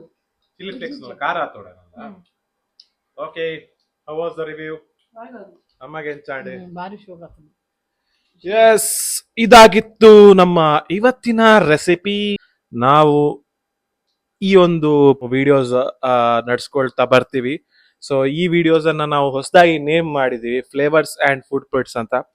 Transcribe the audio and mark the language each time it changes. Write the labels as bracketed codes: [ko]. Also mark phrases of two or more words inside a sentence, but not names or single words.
[en] chilli flakes [tcy] ಖಾರ ಆತೋಡನಲ್ಲ. [en] Okay, how was the review? [tcy] ನಮಗೆ ಎಂಚಾಂಡೆ ಭಾರಿ ಶೋಕತ್. [kn] ಎಸ್, ಇದಾಗಿತ್ತು ನಮ್ಮ ಇವತ್ತಿನ ರೆಸಿಪಿ. ನಾವು ಈ ಒಂದು ವಿಡಿಯೋಸ್ ನಡ್ಸ್ಕೊಳ್ತಾ ಬರ್ತೀವಿ. ಸೊ ಈ ವಿಡಿಯೋಸ್ ಅನ್ನ ನಾವು ಹೊಸದಾಗಿ ನೇಮ್ ಮಾಡಿದೀವಿ, ಫ್ಲೇವರ್ಸ್ ಅಂಡ್ ಫುಡ್ ಪ್ರಿಂಟ್ಸ್ ಅಂತ.